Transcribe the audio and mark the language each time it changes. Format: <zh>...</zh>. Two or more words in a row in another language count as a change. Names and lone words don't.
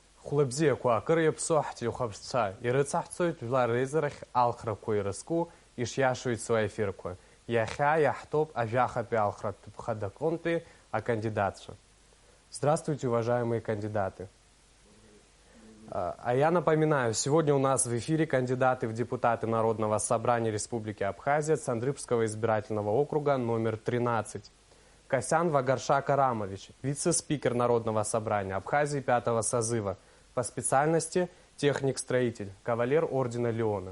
<ab>Хәлыбзиақәа акыр иаԥсоу ҳтелехәаԥшцәа ирыцаҳҵоит жәлар реизарахь алхрақәа ирызку ишиашоу ицо ефирқәа. Иахьа иаҳтоуп ажәахатәи алхратә ҭыԥхада аҟынтәи акандидатцәа.</ab> <ru>Здравствуйте, уважаемые кандидаты. А я напоминаю, сегодня у нас в эфире кандидаты в депутаты Народного собрания Республики Абхазия Цандрыпского избирательного округа номер 13. Касян Вагарша Карамович, вице-спикер Народного собрания Абхазии 5-го созыва, по специальности техник-строитель, кавалер ордена Леона.</ru>